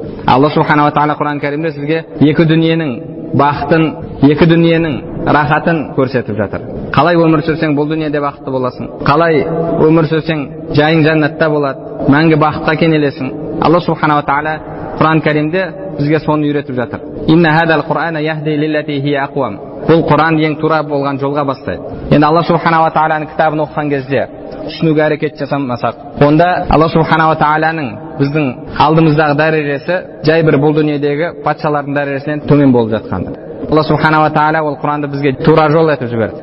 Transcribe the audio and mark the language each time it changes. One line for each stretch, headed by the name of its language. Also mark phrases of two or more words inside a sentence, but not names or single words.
Kazakh: Алла субханала тағала Құран кәрімде сізге екі дүниенің бақытын, екі дүниенің рахатын көрсетіп жатыр. Қалай өмір сүрсең бұл дүниеде бақытты боласың. Қалай өмір сүрсең жайың жәннатта болады. Мәңгі бақытқа кенелесің. Алла субханала тағала Құран кәрімде бізге соны үйретіп жатыр.
Arabic: إن هذا القرآن يهدي للتي هي أقوم.
Kazakh: Бұл Құран ең тура болған жолға бастайды. Енді Алла субханала тағаланың кітабын оқыған кезде түсінуге әрекет жасамасақ, онда Алла субханала тағаланың біздің алдымыздағы дәрежесі жай бір бұл дүниедегі патшалардың дәрежесінен төмен болып жатқанды. Алла субханала тағала ол Құранды бізге тура жол етіп жіберді.